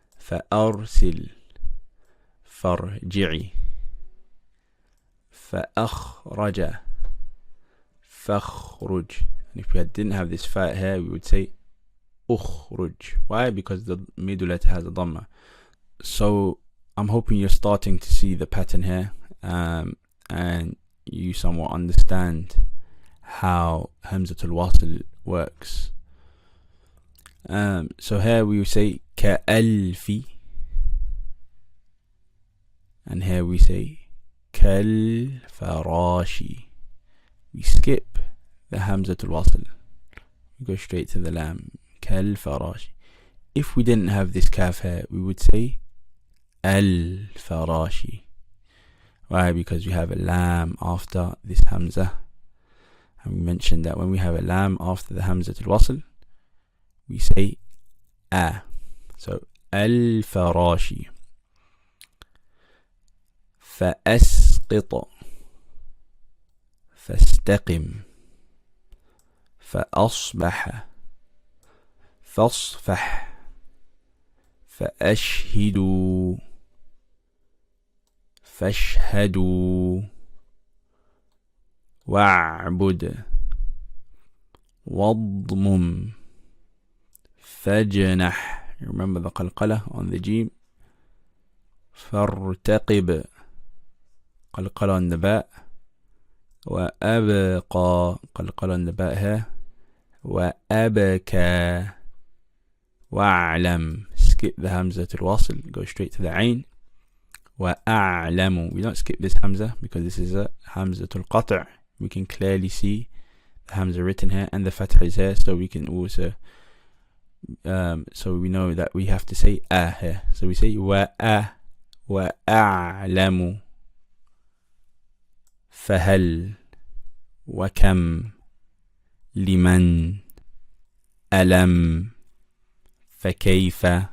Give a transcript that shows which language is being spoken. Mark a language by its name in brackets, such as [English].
[Arabic] فأرسل فرجعي فأخرج فاخرج. [English] And if we didn't have this fa here, we would say ukhruj. Why? Because the middle letter has a dhamma. So I'm hoping you're starting to see the pattern here, and you somewhat understand how Hamzatul Wasl works. So here we say ka'alfi, and here we say kal farashi. We skip the Hamzatul Wasl. We go straight to the lam. Kal farashi. If we didn't have this kaf here, we would say al farashi. Why? Because we have a lam after this Hamza. And we mentioned that when we have a lam after the Hamzatul Wasl, we say a. So al farashi. [Arabic] فأسقط فاستقم فأصبح فاصفح فأشهدوا فاشهدوا واعبد واضمم فاجنح. [English] Remember the qalqala on the jim. [Arabic] فارتقب [English] qalqala on the ba. [Arabic] وأبقى [English] qalqala on the ba here. [Arabic] وأبكى وأعلم. [English] Skip the Hamzatul Wasl, go straight to the ain. [Arabic] وأعلم. [English] We don't skip this Hamza because this is a Hamzatul Qata'. We can clearly see the Hamza written here and the Fatha is here, so we can also so we know that we have to say a here. So we say [Arabic] وأعلم فهل وكم لمن ألم فكيف